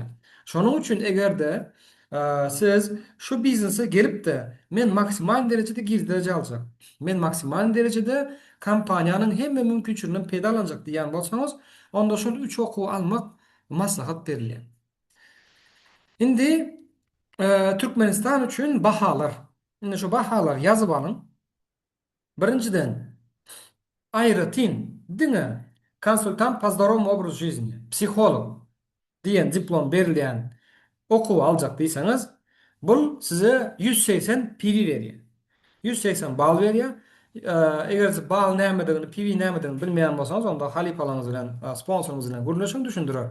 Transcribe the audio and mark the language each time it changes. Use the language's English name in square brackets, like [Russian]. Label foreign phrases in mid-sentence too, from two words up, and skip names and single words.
[Turkmen] Şonuň üçin egerde siz şu biznese gelip men maksimal derecede girdireje aljak. Men maksimal derecede kampaniýanyň hemme mümkinçiliginden peýdalanjak diýen bolsaňyz, onda şol 3 okuw almak maslahat berilýär. Indi Türkmenistan üçün bahalar. Indi şu bahalar yazıp alın. Birinciden aýratyn, diňe konsultant [Russian] по здоровому образу жизни, [Turkmen] psixolog diýen diplom berilýän okuw aljak diýseňiz, bul size 180 PV berýär. 180 bal berýär. Eger siz bal nämedigini, PV nämedigini bilmeýän bolsaňyz, onda Halip alaňyz bilen, sponsorumyz bilen gürleşiň, düşündirer.